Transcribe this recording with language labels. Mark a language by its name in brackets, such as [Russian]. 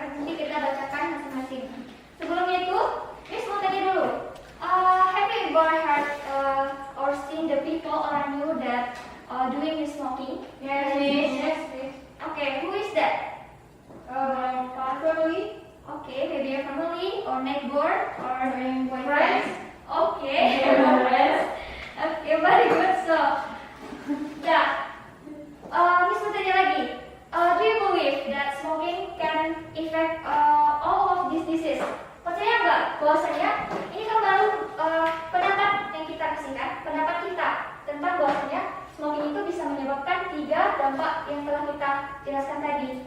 [Indonesian] Nanti kita bacakan masing-masing. Sebelumnya itu, Miss mau tanya dulu. [English] Have you ever heard or seen the people around you that doing smoking? Yes, Miss. Yes, Miss. Okay, who is that? Family. Okay, maybe your family or neighbor or Friends. friends. Okay. Friends. Okay, very good. So, yeah. Miss [Indonesian] mau tanya lagi. [English] Do you believe that smoking can affect all of these diseases? [Indonesian] Percaya nggak bahwasanya ini kan baru pendapat yang kita kasihkan, pendapat kita tentang bahwasanya smoking itu bisa menyebabkan 3 dampak yang telah kita jelaskan tadi.